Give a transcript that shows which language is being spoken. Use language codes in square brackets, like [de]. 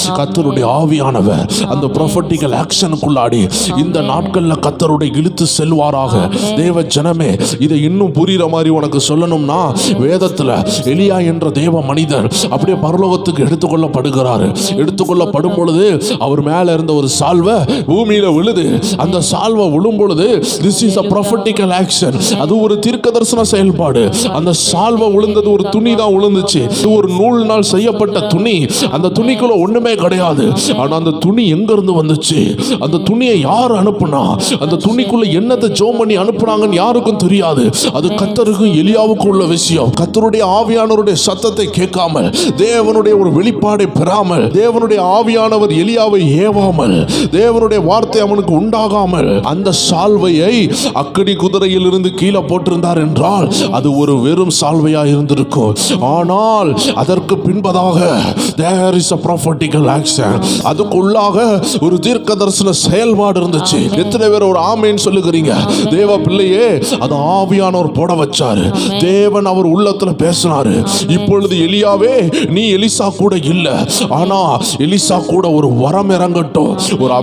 [ta] கர்த்தருடைய ஆவியானவர் அந்த ப்ரொஃபட்டிக்கல் ஆக்ஷனுக்குள்ளாடி இந்த நாட்கள்ல கர்த்தருடைய இழுத்து செல்வாராக. தேவ ஜனமே, இதை இன்னும் புரிகிற மாதிரி உனக்கு சொல்லணும்னா, வேதத்துல எலியா என்ற தேவ மனிதர் அப்படியே பரலோகத்துக்கு எடுத்துக்கொள்ளப்படுகிறார். எடுத்துக்கொள்ளப்படும் பொழுது அவர் மேல இருந்த ஒரு சால்வை பூமியில விழுது. அந்த சால்வை விழும் பொழுது [en] this is a prophetical action. [ta] அது ஒரு தீர்க்க தரிசன செயல்பாடு. அந்த சால்வை விழுந்தது ஒரு துணி தான் விழுந்துச்சு. இது ஒரு நூலினால் செய்யப்பட்ட துணி. அந்த துணிக்குள்ள ஒண்ணுமே கிடையாது. ஆனா அந்த துணி எங்க இருந்து வந்துச்சு, அந்த துணியை யார் அனுப்புனா, அந்த துணிக்குள்ள என்னத்தை ஜோம் பண்ணி அனுப்புனாங்கன்னு யாருக்கும் தெரியாது. அது கர்த்தருக்கும் எலியாவுக்கும் உள்ள விஷயம். கர்த்தருடைய ஆவியானவருடைய சத்தத்தை கேட்காமல், தேவனுடைய ஒரு வெளிப்பாடை பெறாமல், தேவனுடைய ஆவியானவர் எலியாவை ஏவாமல், தேவனுடைய வார்த்தை அவனுக்கு உண்டாகாமல் அந்த சால்வையை அக்கினி குதிரையில் இருந்து கீழே போட்டிருந்தார் என்றால் அது ஒரு வெறும் சால்வையா இருந்திருக்கும். ஆனால் அதற்கு பின்பதாக [en] there is a prophetical action. [ta] அதுக்குள்ளாக ஒரு தீர்க்க தரிசன செயல்பாடு இருந்துச்சு. எத்தனை பேர் ஒரு ஆமேன் சொல்லுகிறீங்க? தேவ பிள்ளையே, அது ஆவியானவர் போட வச்சாரு. தேவன் அவர் உள்ளத்துல பேசினாரு. இப்பொழுது எலியாவே, நீ எலிசா கூட இல்ல, ஆனா எலிசா கூட ஒரு வரம் இறங்கட்டும், ஒரு